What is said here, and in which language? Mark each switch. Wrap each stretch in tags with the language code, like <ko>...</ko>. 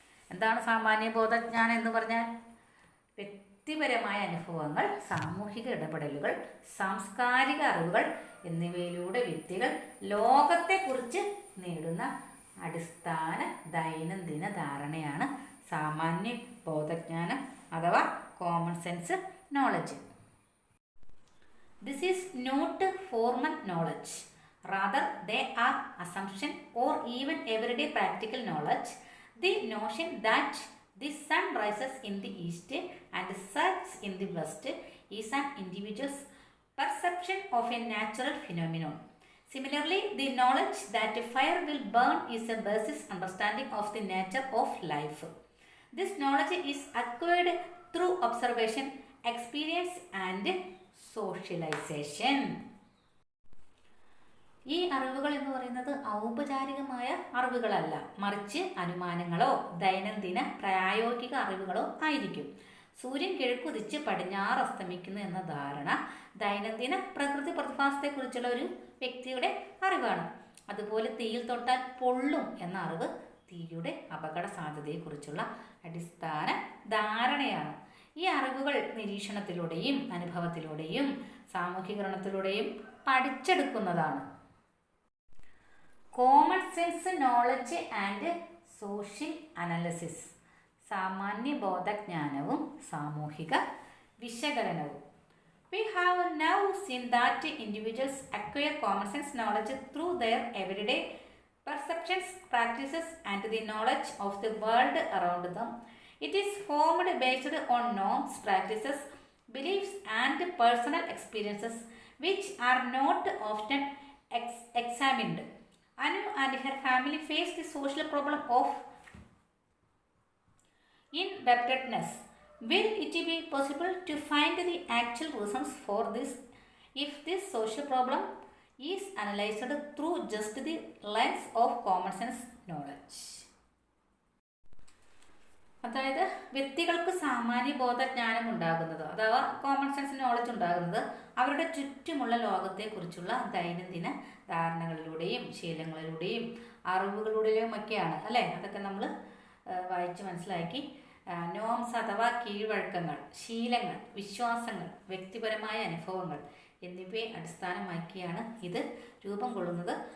<ml>എന്താണ് സാമാന്യ ബോധജ്ഞാനം എന്ന് പറഞ്ഞാൽ? വ്യക്തിപരമായ അനുഭവങ്ങൾ, സാമൂഹിക ഇടപെടലുകൾ, സാംസ്കാരിക അറിവുകൾ എന്നിവയിലൂടെ വ്യക്തികൾ ലോകത്തെക്കുറിച്ച് നേടുന്ന അടിസ്ഥാന ദൈനംദിന ധാരണയാണ് സാമാന്യ ബോധജ്ഞാനം അഥവാ common sense knowledge.</ml> <en>This is not formal knowledge, rather they are assumption or even everyday practical knowledge. The notion that the sun rises in the east and sets in the west is an individual's perception of a natural phenomenon. Similarly, the knowledge that fire will burn is a basis understanding of the nature of life. This knowledge is acquired through observation, experience and socialization.</en> <ml>ഈ അറിവുകൾ എന്ന് പറയുന്നത് ഔപചാരികമായ അറിവുകളല്ല, മറിച്ച് അനുമാനങ്ങളോ ദൈനംദിന പ്രായോഗിക അറിവുകളോ ആയിരിക്കും. സൂര്യൻ കിഴക്കുതിച്ച് പടിഞ്ഞാറ് അസ്തമിക്കുന്നു എന്ന ധാരണ ദൈനംദിന പ്രകൃതി പ്രതിഭാസത്തെക്കുറിച്ചുള്ള ഒരു വ്യക്തിയുടെ അറിവാണ്. അതുപോലെ തീയിൽ തൊട്ടാൽ പൊള്ളും എന്ന അറിവ് തീയുടെ അപകട സാധ്യതയെക്കുറിച്ചുള്ള അടിസ്ഥാന ധാരണയാണ്. ഈ അറിവുകൾ നിരീക്ഷണത്തിലൂടെയും അനുഭവത്തിലൂടെയും സാമൂഹികരണത്തിലൂടെയും പഠിച്ചെടുക്കുന്നതാണ്.</ml> <en>common sense knowledge and social analysis,</en> <ml>സാമാന്യ ബോധജ്ഞാനവും സാമൂഹിക വിശകലനവും.</ml> <en>We have now seen that individuals acquire common sense knowledge through their everyday perceptions, practices and the knowledge of the world around them. It is formed based on norms, practices, beliefs and personal experiences which are not often examined. Anu and her family faced the social problem of indebtedness. Will it be possible to find the actual reasons for this if this social problem is analyzed through just the lens of common sense knowledge?</en> <ml>അതായത് വ്യക്തികൾക്ക് സാമാന്യ ബോധജ്ഞാനം ഉണ്ടാകുന്നത് അഥവാ common sense knowledge ഉണ്ടാകുന്നത് അവരുടെ ചുറ്റുമുള്ള ലോകത്തെക്കുറിച്ചുള്ള ദൈനംദിന ധാരണകളിലൂടെയും ശീലങ്ങളിലൂടെയും അറിവുകളിലൂടെയും ഒക്കെയാണ് അല്ലേ. അതൊക്കെ നമ്മൾ വായിച്ച് മനസ്സിലാക്കി. നോംസ് അഥവാ കീഴ്വഴക്കങ്ങൾ, ശീലങ്ങൾ, വിശ്വാസങ്ങൾ, വ്യക്തിപരമായ അനുഭവങ്ങൾ എന്നിവയെ അടിസ്ഥാനമാക്കിയാണ് ഇത് രൂപം കൊള്ളുന്നത്.</ml>